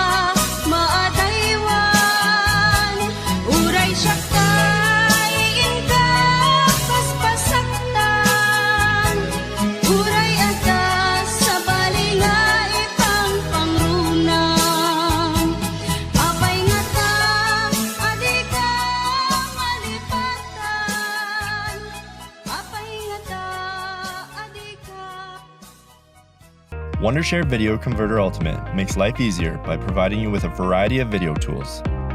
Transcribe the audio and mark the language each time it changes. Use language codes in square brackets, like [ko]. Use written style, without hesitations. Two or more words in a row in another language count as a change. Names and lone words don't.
[ilo] maadaywan Uray siya kay inka paspasaktan Uray ata sa balinga ipang pangrunang Apay nga ta adi ka malipatan Apay nga ta adi ka [en] Wondershare Video Converter Ultimate makes life easier by providing you with a variety of video tools.